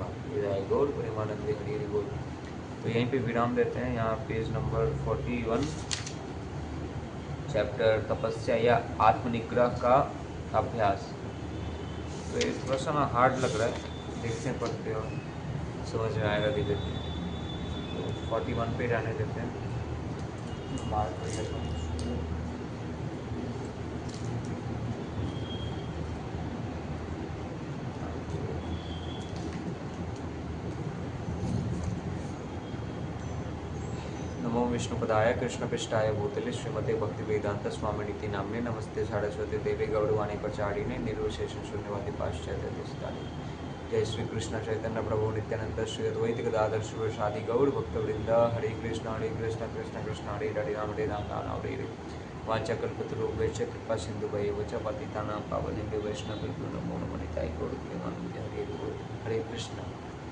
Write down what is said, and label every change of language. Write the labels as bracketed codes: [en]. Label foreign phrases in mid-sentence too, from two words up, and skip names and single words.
[sa] हृदय गौर प्रेमानंद हरि हरि बोल। [hi] तो यहीं पे विराम देते हैं, यहाँ पेज नंबर 41, चैप्टर तपस्या या आत्मनिग्रह का अभ्यास। तो ये थोड़ा सा ना हार्ड लग रहा है, देखते हैं पढ़ते हो समझ में आएगा धीरे धीरे। तो 41 पे जाने देते हैं, बात कर लेता हूँ। [sa] नमो विष्णुपदाय कृष्णपृष्ठाय भूतले श्रीमते भक्तिवेदांत स्वामिनिति नाम्ने नमस्ते सारस्वती देवी गौरवाणी प्रचारिणे निर्विशेष शून्यवादी पाश्चात्य देशतारिणे। जय श्री कृष्ण चैतन्य प्रभु नित्यानंद श्री अद्वैत गदाधर शिवसादि गौर भक्तवृंद। हरे कृष्ण कृष्ण कृष्ण हरे हरे राम नाम हरे हरे। वाञ्छाकल्पतरुभ्यश्च कृपा सिन्धुभ्येव च पतितानां पावनेभ्यो वैष्णवेभ्यो नमो नमः निताय गौर प्रेमानंद हरे हरे। हरे कृष्ण।